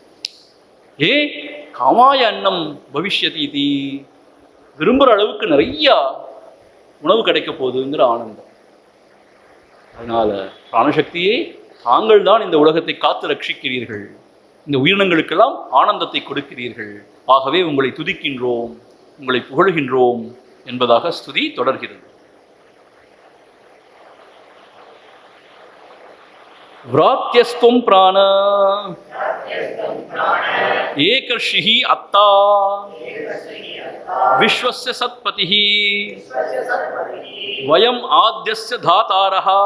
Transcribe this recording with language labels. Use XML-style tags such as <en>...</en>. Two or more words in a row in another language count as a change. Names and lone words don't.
<sa>कामाय अन्नं भविष्यति,</sa> <ta>விரும்புகிற அளவுக்கு நிறையா உணவு கிடைக்க போகுதுங்கிற ஆனந்தம். அதனால பிராணசக்தியே தாங்கள் தான் இந்த உலகத்தை காத்து ரட்சிக்கிறீர்கள், இந்த உயிரினங்களுக்கெல்லாம் ஆனந்தத்தை கொடுக்கிறீர்கள். ஆகவே உங்களை துதிக்கின்றோம், உங்களை புகழ்கின்றோம் என்பதாக ஸ்துதி தொடர்கிறது.</ta> <sa>व्रात्यस्त्वं प्राण एकर्षिः अत्ता विश्वस्य सत्पतिः वयम् आद्यस्य धातारः</sa>